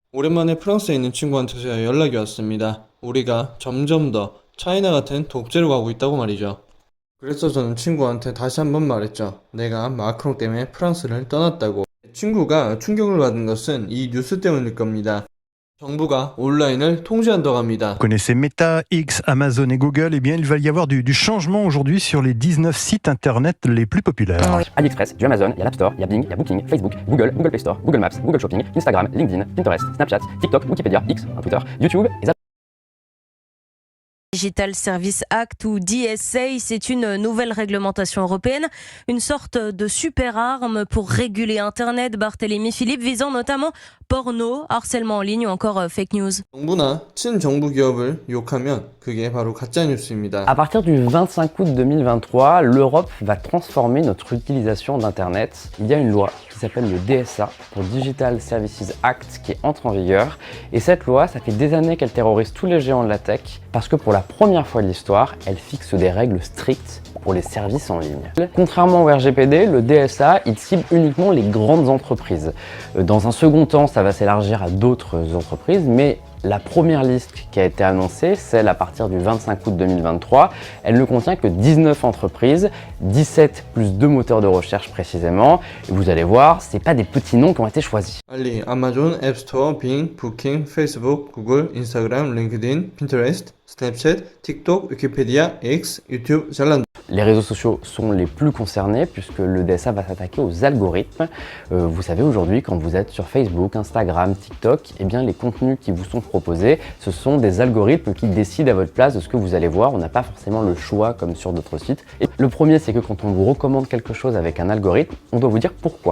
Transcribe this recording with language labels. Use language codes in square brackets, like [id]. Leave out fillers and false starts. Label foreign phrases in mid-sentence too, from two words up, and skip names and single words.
[ko] 오랜만에 프랑스에 있는 친구한테서 연락이 왔습니다. 우리가 점점 더 차이나 같은 독재로 가고 있다고 말이죠. 그래서 저는 친구한테 다시 한번 말했죠. 내가 마크롱 때문에 프랑스를 떠났다고. 친구가 충격을 받은 것은 이 뉴스 때문일 겁니다. 정부가 온라인을 통제한다고 합니다. [fr] Vous connaissez Meta, X, Amazon et Google, eh bien il va y avoir du changement aujourd'hui sur les 19 sites internet les plus populaires. AliExpress, du Amazon, il y a l'App Store, il y a Bing, il y a Booking, Facebook, Google, Google Play Store, Google Maps, Google Shopping, Instagram, LinkedIn, Pinterest, Snapchat, TikTok, Wikipédia, X, Twitter, YouTube et Digital Service Act ou DSA, c'est une nouvelle réglementation européenne, une sorte de super arme pour réguler Internet, Barthélémy Philippe, visant notamment porno, harcèlement en ligne ou encore [en] fake news. [ko] 정부나 친정부 기업을 욕하면 그게 바로 가짜 뉴스입니다. [fr] À partir du 25 août 2023, l'Europe va transformer notre utilisation d'Internet. Il y a une loi qui s'appelle le DSA, pour Digital Services Act, qui entre en vigueur. Et cette loi, ça fait des années qu'elle terrorise tous les géants de la tech, parce que pour la première fois de l'histoire, elle fixe des règles strictes pour les services en ligne. Contrairement au RGPD, le DSA, il cible uniquement les grandes entreprises. Dans un second temps, ça va s'élargir à d'autres entreprises, mais la première liste qui a été annoncée, celle à partir du 25 août 2023, elle ne contient que 19 entreprises, 17 plus 2 moteurs de recherche précisément. Et vous allez voir, c'est pas des petits noms qui ont été choisis. [ko] 알리, 아마존, 앱스토어, 빙, 부킹, 페이스북, 구글, 인스타그램, 링크드인, 핀터레스트, 스냅챗, 틱톡, 위키피디아, X, 유튜브, 잘란다. [fr] Les réseaux sociaux sont les plus concernés puisque le DSA va s'attaquer aux algorithmes. Vous savez, aujourd'hui, quand vous êtes sur Facebook, Instagram, TikTok, eh bien, les contenus qui vous sont proposés, ce sont des algorithmes qui décident à votre place de ce que vous allez voir. On n'a pas forcément le choix comme sur d'autres sites. Et le premier, c'est que quand on vous recommande quelque chose avec un algorithme, on doit vous dire pourquoi.